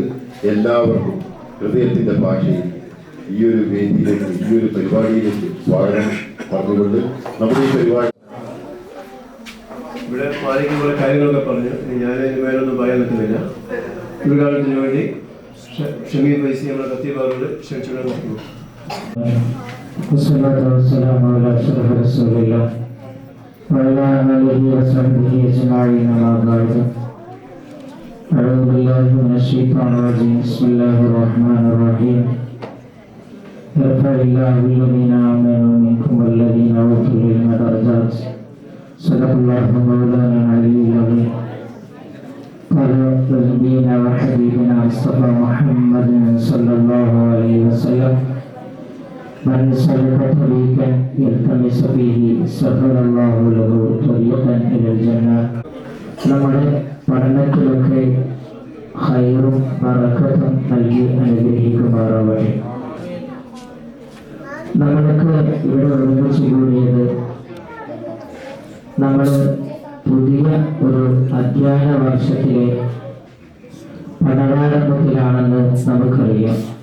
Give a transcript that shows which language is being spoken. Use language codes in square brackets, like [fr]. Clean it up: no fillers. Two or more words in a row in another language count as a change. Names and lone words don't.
[ml] എല്ലാവർക്കും ഹൃദയത്തിന്റെ ഭാഷയിൽ ഈ ഒരു വേദിയിലേക്ക്, ഈ ഒരു പരിപാടിയിലേക്ക് സ്വാഗതം പറഞ്ഞുകൊണ്ട് നമ്മുടെ ഈ പരിപാടി ഇവിടെ പാലിക്കുന്ന കാര്യങ്ങളൊക്കെ പറഞ്ഞു. ഞാൻ അതിന് മേലൊന്നും പറയാൻ നിൽക്കുന്നില്ല. ഉദ്ഘാടനത്തിന് വേണ്ടി ഷമീർ വൈസി നമ്മുടെ കത്തിയപാറോട് ക്ഷണിച്ചുകൊണ്ട് [ar] أعوذ بالله من الشيطان الرجيم. بسم الله الرحمن الرحيم. يرفع الله الذين آمنوا منكم والذين أوتوا العلم درجات. صدق الله مولانا العلي العظيم. قال نبينا وحبيبنا مصطفى محمد صلى الله عليه وسلم من سلك طريقا يلتمس فيه سهل الله له طريقا إلى الجنة. [ml] നമ്മുടെ പഠനത്തിലൊക്കെ ഖൈറും ബറക്കത്തും നൽകി അനുഗ്രഹിക്കുമാറാവട്ടെ. നമ്മളൊക്കെ ഇവിടെ ഒരുമിച്ച് കൂടിയത് നമ്മൾ പുതിയ ഒരു അധ്യയന വർഷത്തിലെ പഠനാരംഭത്തിലാണെന്ന് നമുക്കറിയാം.